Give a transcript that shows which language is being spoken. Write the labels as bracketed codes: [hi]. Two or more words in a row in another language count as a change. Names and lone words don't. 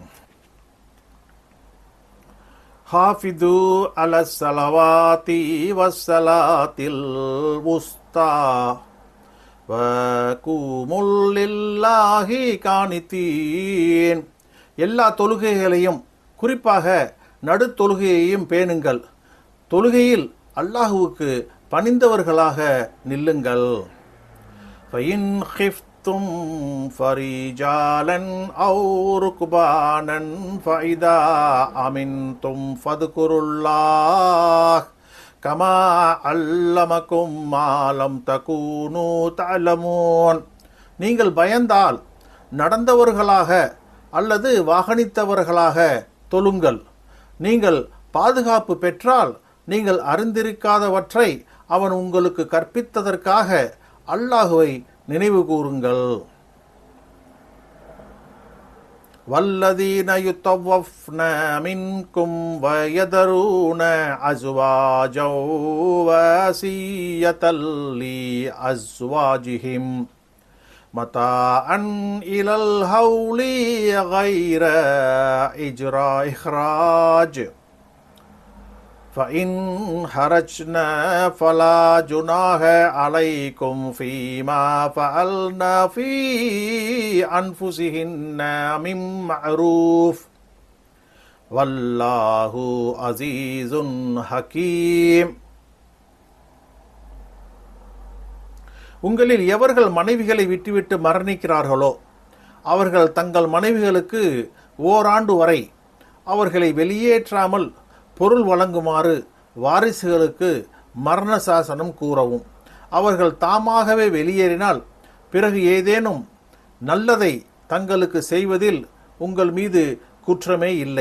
[ar] حافظوا على الصلوات والصلاة الوسطى وقوموا لله قانتين. [ta] எல்லா தொழுகைகளையும், குறிப்பாக நடு தொழுகையையும் பேணுங்கள். தொழுகையில் அல்லாஹுவுக்கு பணிந்தவர்களாக நில்லுங்கள். [ar] ஃபஇன் خفتم فرجالا أو ركبانا فإذا أمنتم فاذكروا الله كما علمكم ما لم تكونوا تعلمون. [ta] நீங்கள் பயந்தால் நடந்தவர்களாக அல்லது வாகனித்தவர்களாக தொழுங்கள். நீங்கள் பாதுகாப்பு பெற்றால் நீங்கள் அறிந்திருக்காதவற்றை அவன் உங்களுக்கு கற்பித்ததற்காக அல்லாஹுவை நினைவு கூறுங்கள். [ar] والذين يتوفون منكم ويذرون أزواجا وصية لأزواجهم متاعا إلى الحول غير இஹ்ராஜ் فَإِنْ حَرَجْنَا فَلَا جُنَاحَ عَلَيْكُمْ فِيمَا فَعَلْنَا فِي أَنفُسِهِنَّ مِنْ مَعْرُوفٍ وَاللَّهُ عَزِيزٌ حَكِيمٌ. [ta] உங்களில் எவர்கள் மனைவிகளை விட்டுவிட்டு மரணிக்கிறார்களோ அவர்கள் தங்கள் மனைவிகளுக்கு ஓராண்டு வரை அவர்களை வெளியேற்றாமல் பொருள் வழங்குமாறு வாரிசுகளுக்கு மரண சாசனம் கூறவும். அவர்கள் தாமாகவே வெளியேறினால் பிறகு ஏதேனும் நல்லதை தங்களுக்கு செய்வதில் உங்கள் மீது குற்றமே இல்லை.